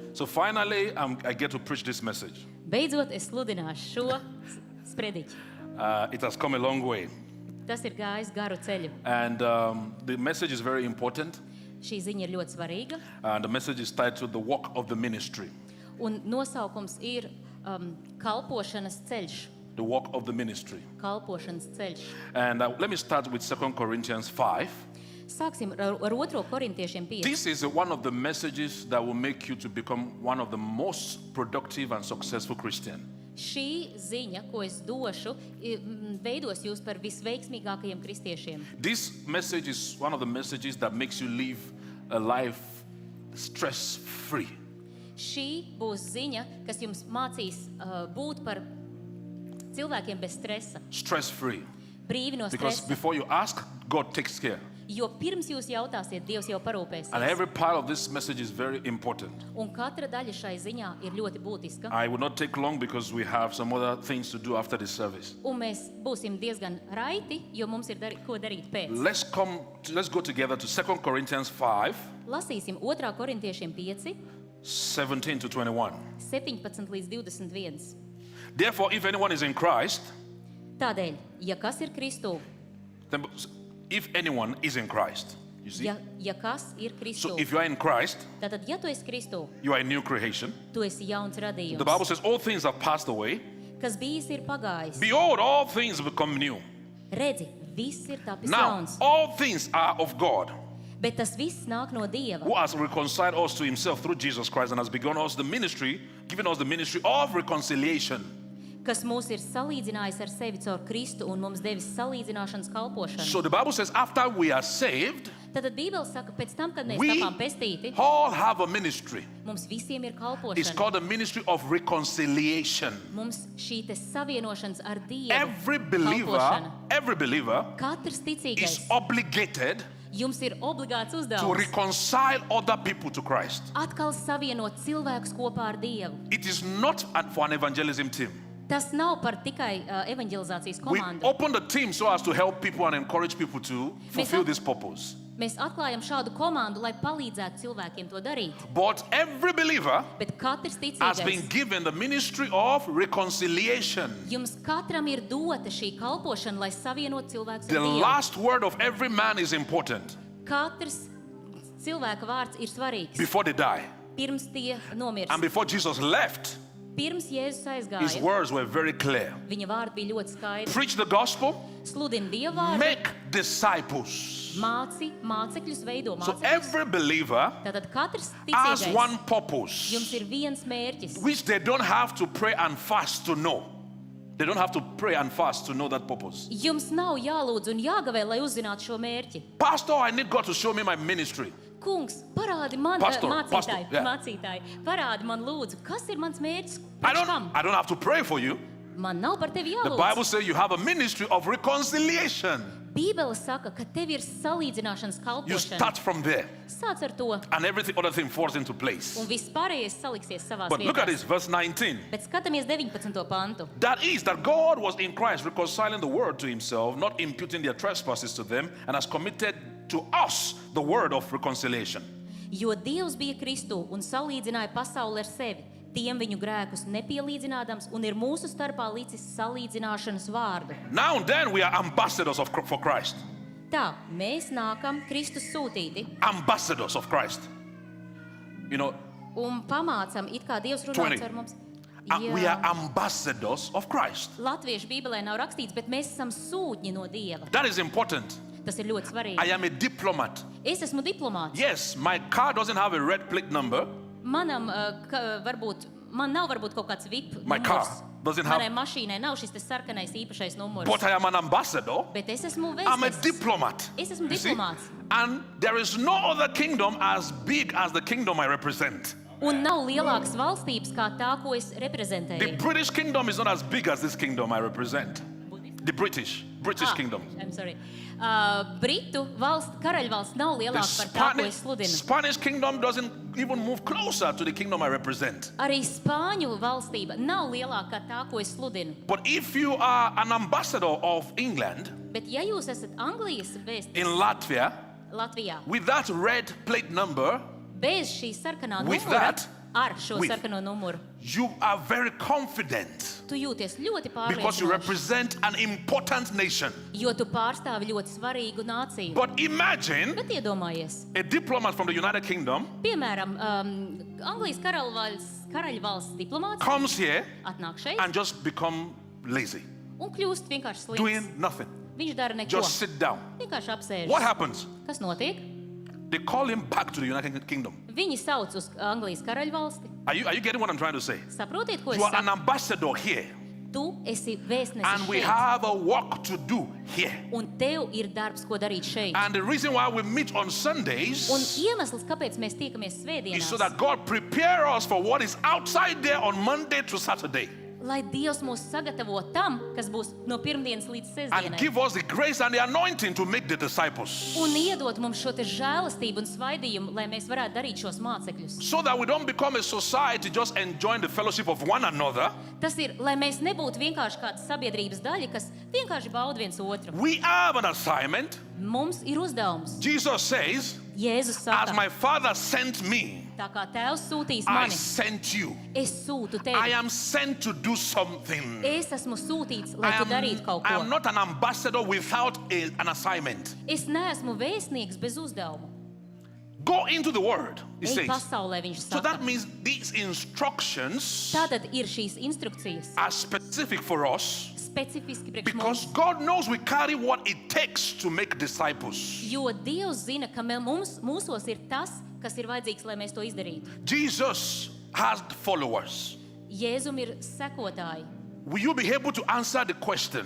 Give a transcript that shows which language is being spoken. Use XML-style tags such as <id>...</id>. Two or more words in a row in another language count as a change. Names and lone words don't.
<en>So finally, I get to preach this message.</en> <lv>Beidzot, es sludināšu šo sprediķi.</lv> <en>It has come a long way.</en> <lv>Tas ir gājis garu ceļu.</lv> <en>And the message is very important.</en> <lv>Šī ziņa ir ļoti svarīga.</lv> <en>And the message is titled The Walk of the Ministry.</en> <lv>Un nosaukums ir kalpošanas ceļš.</lv> <en>The Walk of the Ministry.</en> <lv>Kalpošanas ceļš.</lv> <en>And let me start with 2 Corinthians 5.</en> <lv>Sāksim ar 2. korintiešiem 5.</lv> <en>This is one of the messages that will make you to become one of the most productive and successful Christians.</en> <lv>Šī ziņa, ko es došu, veidos jūs par visveiksmīgākajiem kristiešiem.</lv> <en>This message is one of the messages that makes you live a life stress-free.</en> <lv>Šī būs ziņa, kas jums mācīs būt par cilvēkiem bez stresa.</lv> <en>Stress-free.</en> <lv>Brīvi no</lv> <en>Because</en> <lv>stresa.</lv> <en>before you ask, God takes care.</en> <lv>Jo pirms jūs jautāsiet, Dievs jau</lv> <en>And</en> <lv>parūpēsies.</lv> <en>every part of this message is very important.</en> <lv>Un katra daļa šai ziņā ir ļoti būtiska.</lv> <en>I will not take long because we have some other things to do after the service.</en> <lv>Un mēs būsim diezgan raiti, jo mums ir ko darīt pēc.</lv> <en>Let's go together to 2 Corinthians 5,</en> <lv>Lasīsim 2. korintiešiem 5,</lv> <en>17 to 21.</en> <lv>17 līdz 21.</lv> <en>Therefore, if anyone is in Christ,</en> <lv>Tādēļ, ja kas ir Kristū,</lv> <en>then if anyone is in Christ, you see?</en> <lv>ja kas ir Kristū,</lv> <en>So if you are in Christ,</en> <lv>tātad, ja tu esi Kristū,</lv> <en>you are a new creation.</en> <lv>tu esi jauns radījums.</lv> <en>The Bible says all things have passed away.</en> <lv>Kas bijis ir pagājis.</lv> <en>Behold, all things become new.</en> <lv>Redzi, viss ir tapis</lv> <en>Now,</en> <lv>jauns.</lv> <en>all things are of God,</en> <lv>Bet tas viss nāk no Dieva,</lv> <en>who has reconciled us to himself through Jesus Christ and has begun us the ministry, given us the ministry of reconciliation.</en> <lv>kas mūs ir salīdzinājis ar sevi caur Kristu un mums devis salīdzināšanas kalpošanu.</lv> <en>So the Bible says after we are saved,</en> <lv>Tātad Bībele saka, pēc tam, kad mēs</lv> <en>we</en> <lv>tapām pestīti,</lv> <en>all have a ministry.</en> <lv>mums visiem ir</lv> <en>It's</en> <lv>kalpošana.</lv> <en>called the ministry of reconciliation.</en> <lv>Mums šī te savienošanas ar Dievu</lv> <en>Every</en> <lv>kalpošana.</lv> <en>believer</en> <lv>Katrs</lv> <en>is</en> <lv>ticīgais,</lv> <en>obligated</en> <lv>jums ir obligāts</lv> <en>to</en> <lv>uzdevums</lv> <en>reconcile other people to Christ.</en> <lv>atkal savienot cilvēkus kopā ar Dievu.</lv> <en>It is not for an evangelism team.</en> <lv>Tas nav par tikai evanģelizācijas</lv> <en>We</en> <lv>komandu.</lv> <en>open the team so as to help people and encourage people to fulfill this purpose.</en> <lv>Mēs atklājam šādu komandu, lai palīdzētu cilvēkiem to darīt.</lv> <en>But every believer</en> <lv>Bet katrs</lv> <en>has been</en> <lv>ticīgais,</lv> <en>given the ministry of reconciliation.</en> <lv>jums katram ir dota šī kalpošana, lai savienot cilvēkus</lv> <en>The</en> <lv>ar Dievu.</lv> <en>last word of every man is important</en> <lv>Katrs cilvēka vārds ir svarīgs.</lv> <en>before they die.</en> <lv>Pirms tie nomirst.</lv> <en>And before Jesus left,</en> <lv>Pirms Jēzus</lv> <en>his</en> <lv>aizgāja,</lv> <en>words were very clear.</en> <lv>viņa vārdi bija ļoti skaidri.</lv> <en>Preach the gospel,</en> <lv>Sludini Dieva vārdu,</lv> <en>make disciples.</en> <lv>mācekļus veido</lv> <en>So</en> <lv>mācekļus.</lv> <en>every believer</en> <lv>Tātad katrs</lv> <en>has</en> <lv>ticīgais,</lv> <en>one</en> <lv>jums</lv> <en>purpose,</en> <lv>ir viens mērķis,</lv> <en>which they don't have to pray and fast to know. They don't have to pray and fast to know that purpose.</en> <lv>jums nav jālūdz un jāgavē, lai uzzinātu šo mērķi.</lv> <en>Pastor, I need God to show me my ministry.</en> <lv>Kungs, parādi man,</lv> <en>Pastor,</en> <lv>mācītāji,</lv> <en>yeah.</en> <lv>mācītāji, parādi man lūdzu, kas ir mans mērķis?</lv> <en>I</en> <lv>Priekš kam?</lv> <en>don't have to pray for you.</en> <lv>Man nav par tevi</lv> <en>The Bible</en> <lv>jālūdz.</lv> <en>says you have a ministry of reconciliation.</en> <lv>Bībele saka, ka tev ir salīdzināšanas</lv> <en>You</en> <lv>kalpošana.</lv> <en>start from there,</en> <lv>Sāc ar to,</lv> <en>and everything other thing falls into place.</en> <lv>un viss pārējais saliksies savās</lv> <en>But look at</en> <lv>vietās.</lv> <en>this, verse 19.</en> <lv>Bet skatāmies 19. pantu.</lv> <en>That is, that God was in Christ reconciling the world to himself, not imputing their trespasses to them, and has committed to us the word of reconciliation.</en> <lv>Jo Dievs bija Kristū un salīdzināja pasauli ar sevi, tiem viņu grēkus nepielīdzinādams, un ir mūsu starpā līdzis salīdzināšanas vārdu.</lv> <en>Now then, we are ambassadors for Christ.</en> <lv>Tā, mēs nākam Kristus sūtīti</lv> <en>Ambassadors of Christ. You know,</en> <lv>un pamācam, it kā Dievs</lv> <en>20.</en> <lv>runāts ar mums.</lv> <en>we are ambassadors of Christ.</en> <lv>Latviešu Bībelē nav rakstīts, bet mēs esam sūtņi no Dieva.</lv> <en>That is important.</en> <lv>Tas ir ļoti svarīgi.</lv> <en>I am a diplomat.</en> <lv>Es esmu diplomāts.</lv> <en>Yes, my car doesn't have a red plate number.</en> <lv>Man nav varbūt kaut kāds VIP</lv> <en>My</en> <lv>numurs.</lv> <en>car doesn't have-</en> <lv>Manai mašīnai nav šis te sarkanais īpašais numurs.</lv> <en>But I am an ambassador.</en> <lv>Bet es esmu</lv> <en>I'm a</en> <lv>vēstnesis.</lv> <en>diplomat.</en> <lv>Es esmu</lv> <en>You see?</en> <lv>diplomāts.</lv> <en>And there is no other kingdom as big as the kingdom I represent.</en> <lv>Un nav lielākas valstības kā tā, ko es</lv> <en>The</en> <lv>reprezentēju.</lv> <en>British kingdom is not as big as this kingdom I represent. The British kingdom. I'm sorry.</en> <lv>Britu karaļvalsts nav</lv> <en>The</en> <lv>lielāka par tā, ko es sludinu.</lv> <en>Spanish kingdom doesn't even move closer to the kingdom I represent.</en> <lv>Arī Spāņu valstība nav lielāka kā tā, ko es sludinu.</lv> <en>But if you are an ambassador of England</en> <lv>Bet ja jūs esat Anglijas vēstnesis</lv> <en>in Latvia</en> <lv>Latvijā,</lv> <en>with that red plate number,</en> <lv>bez šī sarkanā</lv> <en>with</en> <lv>numura,</lv> <en>that,</en> <lv>ar šo</lv> <en>with.</en> <lv>sarkano numuru.</lv> <en>You are very confident</en> <lv>Tu jūties ļoti</lv> <en>because you</en> <lv>pārliecinoši,</lv> <en>represent an important nation.</en> <lv>jo tu pārstāvi ļoti svarīgu nāciju.</lv> <en>But imagine</en> <lv>Bet iedomājies,</lv> <en>a diplomat from the United Kingdom</en> <lv>piemēram, Anglijas karaļvalsts diplomāts</lv> <en>comes here</en> <lv>atnāk šeit</lv> <en>and just become lazy,</en> <lv>un kļūst vienkārši slims.</lv> <en>doing nothing.</en> <lv>Viņš dara neko.</lv> <en>Just sit down.</en> <lv>Vienkārši apsēžas.</lv> <en>What happens?</en> <lv>Kas notiek?</lv> <en>They call him back to the United Kingdom.</en> <lv>Viņi sauc uz Anglijas karaļvalsti.</lv> <en>Are you getting what I'm trying to say?</en> <lv>Saprotiet, ko es</lv> <en>You are an</en> <lv>saku?</lv> <en>ambassador here,</en> <lv>Tu esi vēstnesis</lv> <en>and we</en> <lv>šeit.</lv> <en>have a work to do here.</en> <lv>Un tev ir darbs, ko darīt šeit.</lv> <en>And the reason why we meet on Sundays</en> <lv>Un iemesls, kāpēc mēs tiekamies</lv> <en>is</en> <lv>svētdienās,</lv> <en>so that God prepare us for what is outside there on Monday to Saturday,</en> <lv>lai Dievs mūs sagatavo tam, kas būs no pirmdienas līdz</lv> <en>and</en> <lv>sestdienai.</lv> <en>give us the grace and the anointing to make the disciples,</en> <lv>Un iedot mums šo te žēlastību un svaidījumu, lai mēs varētu darīt šos mācekļus.</lv> <en>so that we don't become a society just enjoying the fellowship of one another.</en> <lv>Tas ir, lai mēs nebūtu vienkārši kāda sabiedrības daļa, kas vienkārši bauda viens otru.</lv> <en>We have an assignment.</en> <lv>Mums ir uzdevums.</lv> <en>Jesus says,</en> <lv>Jēzus</lv> <en>as</en> <lv>saka,</lv> <en>my Father sent me,</en> <lv>tā kā Tēvs sūtīs</lv> <en>I</en> <lv>mani,</lv> <en>sent you.</en> <lv>es sūtu</lv> <en>I</en> <lv>tevi.</lv> <en>am sent to do something.</en> <lv>Es esmu sūtīts, lai</lv> <en>I</en> <lv>tu darītu kaut</lv> <en>I</en> <lv>ko.</lv> <en>am not an ambassador without an assignment.</en> <lv>Es neesmu vēstnieks bez uzdevuma.</lv> <en>Go into the word, he</en> <lv>Ej</lv> <en>says.</en> <lv>pasaulē, viņš</lv> <en>So</en> <lv>saka.</lv> <en>that means these instructions</en> <lv>Tātad ir šīs instrukcijas</lv> <en>are specific for us</en> <lv>specifiski priekš</lv> <en>because</en> <lv>mums.</lv> <en>God knows we carry what it takes to make disciples.</en> <lv>Jo Dievs zina, ka mūsos ir tas, kas ir vajadzīgs, lai mēs to izdarītu.</lv> <en>Jesus has followers.</en> <lv>Jēzum ir sekotāji.</lv> <en>Will you be able to answer the question,</en>